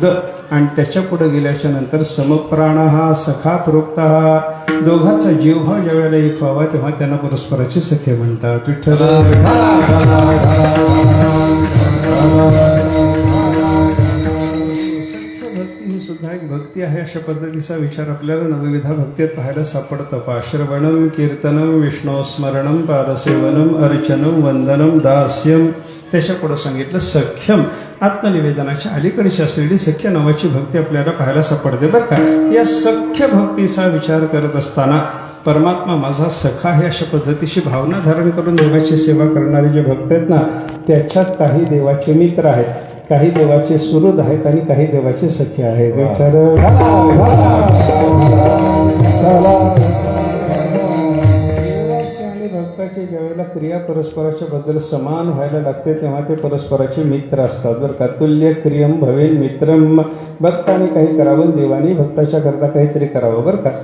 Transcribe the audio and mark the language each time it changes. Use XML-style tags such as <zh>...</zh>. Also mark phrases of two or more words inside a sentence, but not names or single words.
<mr>आणि त्याच्या पुढे गेल्याच्या नंतर</mr> <sa>समप्राण सखा प्रोक्त</sa> <mr>दोघांचा जीवभाव ज्यावेळेला एक व्हावा तेव्हा त्यांना परस्पराचे सखे म्हणतात. विठ्ठल भक्ती ही सुद्धा एक भक्ती आहे. अशा पद्धतीचा विचार आपल्याला नवविधा भक्तीत पाहायला सापडतं.</mr> <sa>श्रवणम कीर्तनम विष्णू स्मरणम पादसेवनम अर्चनम वंदनम दास्यम.</sa> <mr>त्याच्या पुढे सांगितलं सख्यम. आत्मनिवेदनाच्या अलीकडची असलेली सख्य नावाची भक्ती आपल्याला पाहायला सापडते बरं का. या सख्य भक्तीचा विचार करत असताना परमात्मा माझा सखा आहे अशा पद्धतीची भावना धारण करून देवाची सेवा करणारे जे भक्त आहेत ना त्याच्यात काही देवाचे मित्र आहेत, काही देवाचे सुहृद आहेत आणि काही देवाचे सखे आहेत. भक्ताची ज्यावेळेला क्रिया परस्पराच्या बद्दल समान व्हायला लागते तेव्हा ते परस्पराचे मित्र असतात बरं का.</mr> <sa>तुल्य क्रियम भवेन मित्रम.</sa> <mr>भक्ताने काही करावं, देवाने भक्ताच्या करता काहीतरी करावं बरं का.</mr>